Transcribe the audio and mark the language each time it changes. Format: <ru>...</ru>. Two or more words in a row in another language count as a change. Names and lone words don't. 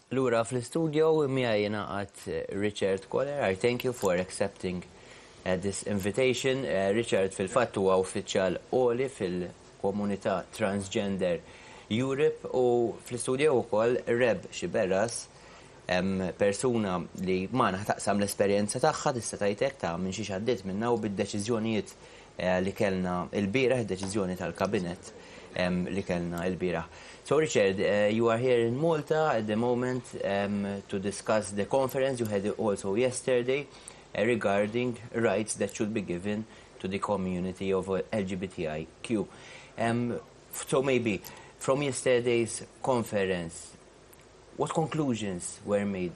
<mt>lura fl-istudio miegħi ngħaqad Richard Koller.</mt> <en>I thank you for accepting this invitation.</en> <mt>Richard fil-fatt huwa uffiċjal għoli fil-komunità Transgender Europe u fl-istudio wkoll Reb Xiberras, persuna li magħna taqsam l-esperjenza tagħha tista' tgħidlek ta' minn xi għaddiet minnha u bid-deċiżjonijiet li kellna l-bieraħ, id-deċiżjoni tal-Kabinet li kellna l-bieraħ.</mt> <en>So Richard, you are here in Malta at the moment to discuss the conference you had also yesterday regarding rights that should be given to the community of LGBTIQ. So maybe from yesterday's conference, what conclusions were made?</en>